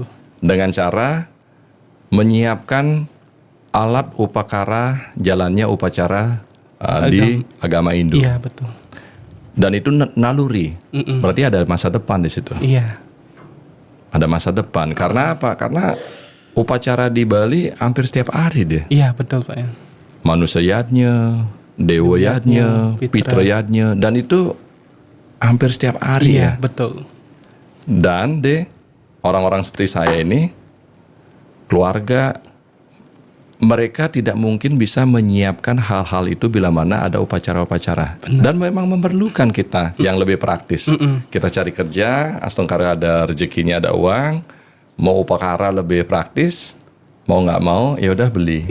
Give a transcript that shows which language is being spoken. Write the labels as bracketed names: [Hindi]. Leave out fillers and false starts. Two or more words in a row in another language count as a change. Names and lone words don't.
[Indonesian] Dengan cara menyiapkan alat upakara jalannya upacara di agama Hindu. Iya, betul. Dan itu naluri. Berarti ada masa depan di situ. Iya. Ada masa depan. Karena apa? Karena upacara di Bali hampir setiap hari deh. Iya, betul Pak ya. Manusia yadnya, dewa yadnya, pitra yadnya, dan itu hampir setiap hari ya. Iya, betul. Dan orang-orang seperti saya ini, keluarga, mereka tidak mungkin bisa menyiapkan hal-hal itu bila mana ada upacara-upacara. Dan memang memerlukan kita yang lebih praktis. Kita cari kerja, astongkara ada rezekinya, ada uang, mau upakara lebih praktis, mau nggak mau ya udah beli.